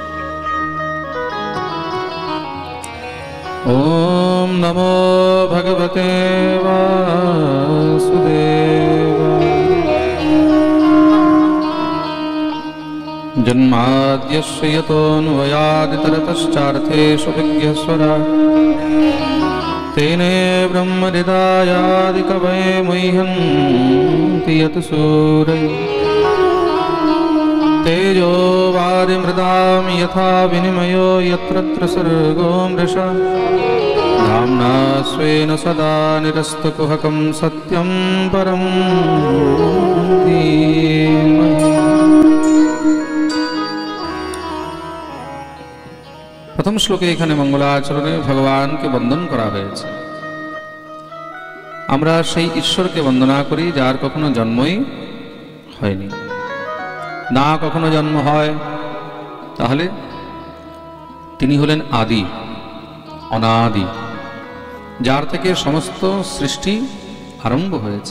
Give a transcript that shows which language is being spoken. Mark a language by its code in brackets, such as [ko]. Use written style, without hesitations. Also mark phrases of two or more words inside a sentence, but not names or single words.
[sa] ওম নমো ভগবতে বাসুদেবায়। জন্মাদ্যস্য যতোऽন্বয়াদিতরতশ্চার্থেষু বিজ্ঞস্বরাট तेने ब्रह्महृदायादिकवये मुह्यन्ति यत् सूरयः तेजो वारिमृदां यथा विनिमयो यत्र सर्गो मृषा धाम्ना स्वेन सदा निरस्तकुहकं सत्यं परं धीमहि। [bn] প্রথম শ্লোকে এখানে মঙ্গলাচরণে ভগবানকে বন্দন করা হয়েছে। আমরা সেই ঈশ্বরকে বন্দনা করি যার কখনো জন্মই হয়নি, না কখনো জন্ম হয়, তাহলে তিনি হলেন আদি অনাদি, যার থেকে সমস্ত সৃষ্টি আরম্ভ হয়েছে।